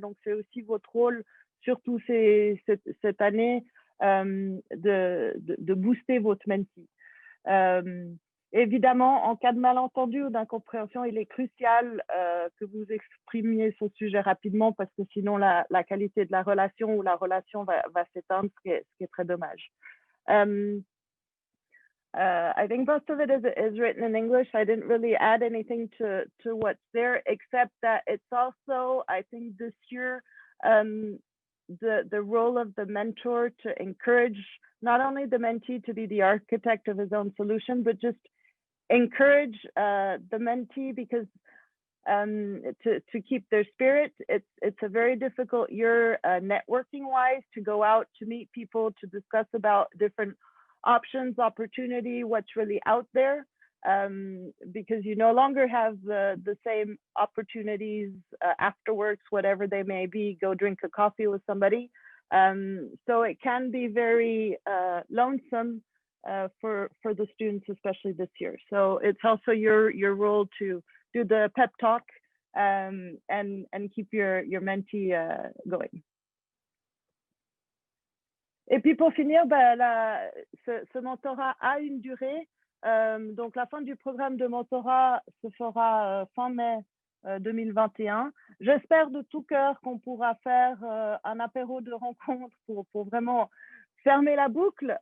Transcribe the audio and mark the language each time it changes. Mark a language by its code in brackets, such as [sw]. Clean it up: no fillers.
[fr] Donc c'est aussi votre rôle, surtout cette année, de booster votre mentee. Évidemment, en cas de malentendu ou d'incompréhension, il est crucial que vous exprimiez ce sujet rapidement parce que sinon la qualité de la relation ou la relation va s'éteindre, ce qui est très dommage. [en] I think most of it is written in English. I didn't really add anything to what's there, except that it's also, I think this year, the role of the mentor to encourage not only the mentee to be the architect of his own solution, but just encourage the mentee because to keep their spirit. It's a very difficult year networking-wise to go out to meet people, to discuss about different options, opportunity, what's really out there, because you no longer have the same opportunities afterwards, whatever they may be, go drink a coffee with somebody. So it can be very lonesome for the students, especially this year. So it's also your role to do the pep talk and keep your mentee going. [fr] Et puis pour finir, ce mentorat a une durée. Donc la fin du programme de mentorat se fera fin mai 2021. J'espère de tout cœur qu'on pourra faire un apéro de rencontre pour vraiment fermer la boucle.